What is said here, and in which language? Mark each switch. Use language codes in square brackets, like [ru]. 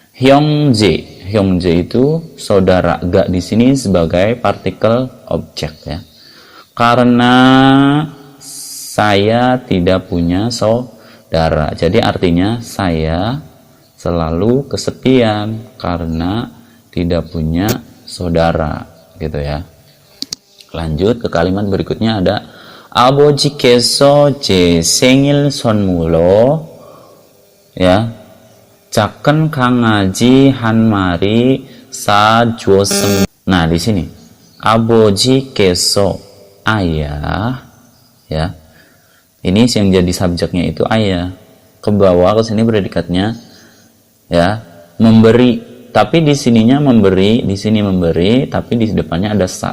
[id] Hyongje itu saudara, gak di sini sebagai partikel objek ya. Karena saya tidak punya saudara, jadi artinya saya selalu kesepian karena tidak punya saudara gitu ya. Lanjut ke kalimat berikutnya ada [ko] 아버지께서 제 생일 선물로 ya 작은 강아지 한 마리 사주었습니다. [id] Nah, di sini 아버지께서 ayah ya Ini yang jadi subjeknya itu ayah. Ke bawah ke sini predikatnya ya, memberi. Tapi di sininya memberi, di sini memberi, tapi di depannya ada sa.